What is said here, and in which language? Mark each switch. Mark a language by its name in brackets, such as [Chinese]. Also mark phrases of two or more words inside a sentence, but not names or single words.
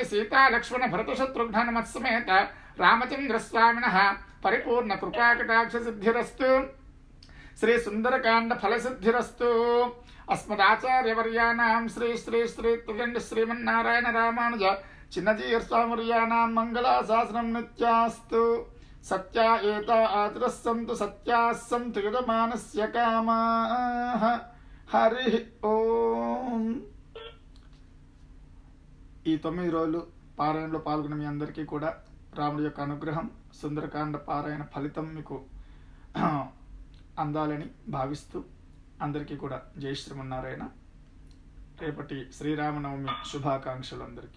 [Sanskrit] सीता लक्ष्मण भरत शत्रुघ्न मत्समेत रामचंद्र स्वामिनः परिपूर्ण कृपाकटाक्ष सिद्धिरस्तु श्री सुंदरकांड फल सिद्धिरस्तु अस्मदाचार्यवर्याणां श्री श्री श्री त्रिदंड श्रीमन्नारायण रामानुज चिन्नजीयर स्वामिवर्याणां मंगलाशासनं नित्यास्तु सत्या एता आचरस्सन्तु सत्याः सन्तु यजमानस्य कामाः हरि ओम। [Telugu] ఈ 9 రోజులు పారాయణలో పాల్గొన్న మీ అందరికీ కూడా రాముడి యొక్క అనుగ్రహం సుందరకాండ పారాయణ ఫలితం మీకు అందాలని భావిస్తూ అందరికీ కూడా జై శ్రీమన్నారాయణ. రేపటి శ్రీరామనవమి శుభాకాంక్షలు అందరికీ.